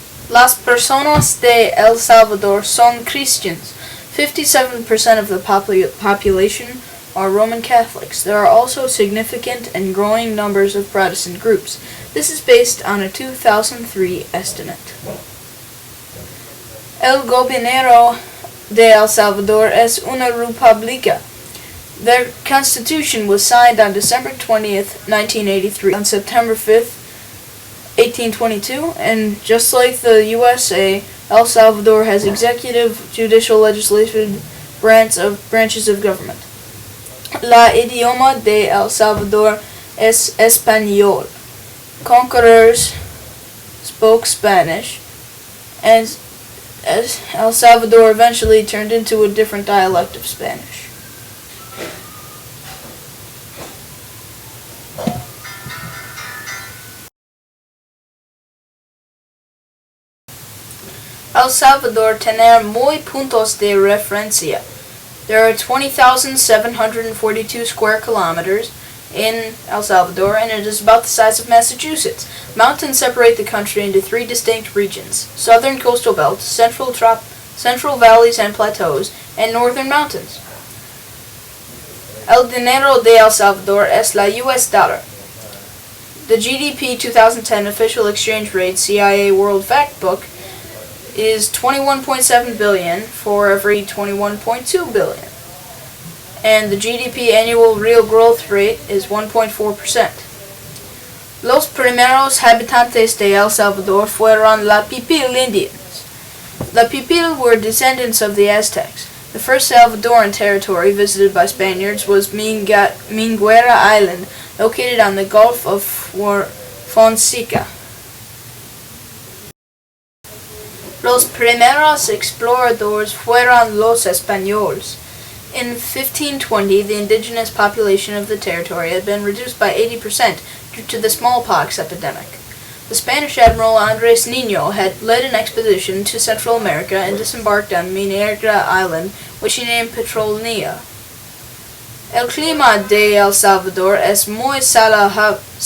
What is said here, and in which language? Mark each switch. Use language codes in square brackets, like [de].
[es] Las personas de El Salvador son Christians. [en] 57% of the population are Roman Catholics. There are also significant and growing numbers of Protestant groups. This is based on a 2003 estimate. [es] El gobierno de El Salvador es una república. [en] Their constitution was signed on December 20th, 1983. On September 5th, 1822, and just like the USA, El Salvador has executive, judicial, legislative branches of government. [es] La idioma de El Salvador es español. [en] Conquerors spoke Spanish, and as El Salvador eventually turned into a different dialect of Spanish. [es] El Salvador tener muy puntos de referencia. [en] There are 20,742 square kilometers in El Salvador, and it is about the size of Massachusetts. Mountains separate the country into three distinct regions: southern coastal belt, central valleys and plateaus, and northern mountains. [es] El dinero de El Salvador es la US dollar. [en] The GDP 2010 official exchange rate CIA World Factbook is 21.7 billion for every 21.2 billion. And the GDP annual real growth rate is 1.4%. [es] Los primeros habitantes de El Salvador fueron la Pipil Indians. [en] The Pipil were descendants of the Aztecs. The first Salvadoran territory visited by Spaniards was Minguera Island, located on the Gulf of Fonseca. [es] Los primeros exploradores fueron los españoles. [en] In 1520, the indigenous population of the territory had been reduced by 80% due to the smallpox epidemic. The Spanish Admiral Andres Niño had led an expedition to Central America and disembarked on Minera Island, which he named Petronia. [es] El clima de El Salvador es muy salvaje.